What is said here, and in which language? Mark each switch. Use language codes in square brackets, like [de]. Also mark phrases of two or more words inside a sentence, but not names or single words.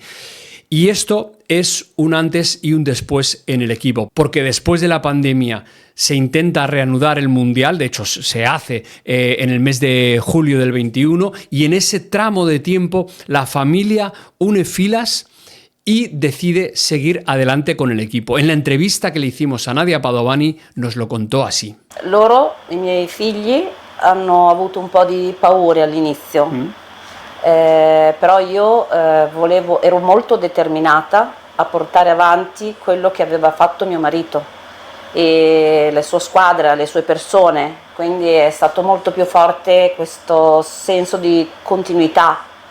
[es] Y esto es un antes y un después en el equipo, porque después de la pandemia se intenta reanudar el Mundial, de hecho se hace en el mes de julio del 21, y en ese tramo de tiempo la familia une filas y decide seguir adelante con el equipo. En la entrevista que le hicimos a Nadia Padovani nos lo contó así. [it] Loro, i miei figli, hanno avuto un po' di paure all'inizio. Però io ero molto determinata a portare avanti quello che aveva fatto mio marito e la sua squadra, le sue persone, quindi è stato molto più forte questo senso di continuità.